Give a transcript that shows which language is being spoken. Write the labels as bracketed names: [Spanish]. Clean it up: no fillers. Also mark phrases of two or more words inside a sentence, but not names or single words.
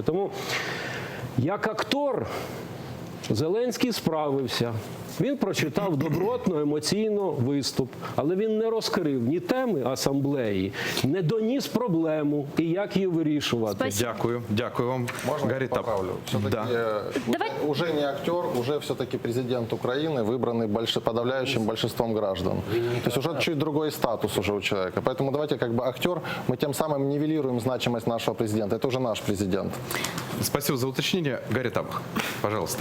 [Ukrainian] Тому як актор Зеленський справився. Він прочитав добротно, емоційно виступ, але він не розкрив ні теми асамблеї, не доніс проблему і як її вирішувати. [Russian] Спасибо. [Ukrainian] Дякую вам. [Russian] Можно я Гарри Тап. поправлю? Все-таки Давай. уже не актер, уже все-таки президент Украины, выбранный подавляющим большинством граждан. То есть уже чуть другой статус уже у человека. Поэтому давайте как бы актер, мы тем самым нивелируем значимость нашего президента. Это уже наш президент. Спасибо за уточнение. Гарри Тап, пожалуйста.